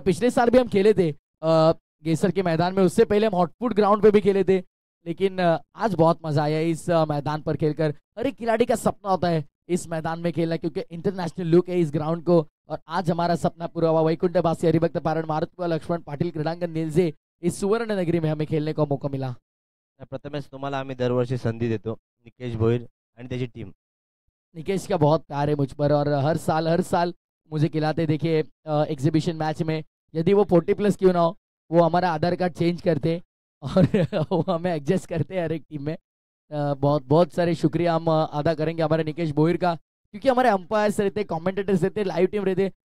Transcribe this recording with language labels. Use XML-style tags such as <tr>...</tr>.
<hi>पिछले साल भी हम खेले थे गेसर के मैदान में, उससे पहले हम हॉटफुट ग्राउंड पे भी खेले थे, लेकिन आज बहुत मजा आया इस मैदान पर खेलकर। हर एक खिलाड़ी का सपना होता है इस मैदान में खेलना, क्योंकि इंटरनेशनल लुक है इस ग्राउंड को, और आज हमारा सपना पूरा हुआ। वैकुंठवासी हरिभक्त पारण मारुतपुरा लक्ष्मण पाटील क्रीडांगण निलजे इस सुवर्ण नगरी में हमें खेलने का मौका मिला।</hi> <mr>प्रथमेश तुम्हाला आम्ही दरवर्षी संधी देतो, निकेश भोईर आणि त्याची टीम।</mr> <hi>निकेश का बहुत प्यार है मुझ पर, और हर साल मुझे खिलाते। देखिए एग्जीबिशन मैच में यदि वो 40+ क्यों ना हो, वो हमारा आधार कार्ड चेंज करते और वो हमें एडजस्ट करते हैं हर एक टीम में। बहुत बहुत सारे शुक्रिया हम अदा करेंगे हमारे निकेश भोईर का, क्योंकि हमारे अंपायर्स रहते, कमेंटेटर्स रहते, लाइव टीम रहते।</hi>